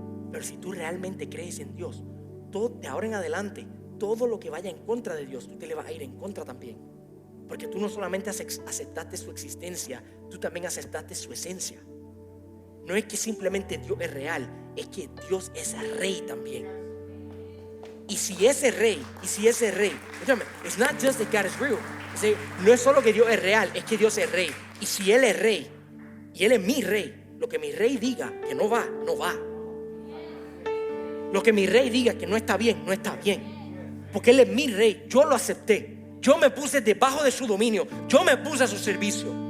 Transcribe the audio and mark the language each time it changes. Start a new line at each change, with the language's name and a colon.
Spanish: Pero si tú realmente crees en Dios, de ahora en adelante, todo lo que vaya en contra de Dios, tú te le vas a ir en contra también. Porque tú no solamente aceptaste su existencia, tú también aceptaste su esencia. No es que simplemente Dios es real, es que Dios es rey también. Y si ese rey, escúchame,
English: it's not just that God is real.
Spanish: No es solo que Dios es real, es que Dios es rey. Y si Él es rey, y Él es mi rey, lo que mi rey diga que no va, no va. Lo que mi rey diga que no está bien, no está bien. Porque Él es mi rey, yo lo acepté. Yo me puse debajo de su dominio, yo me puse a su servicio.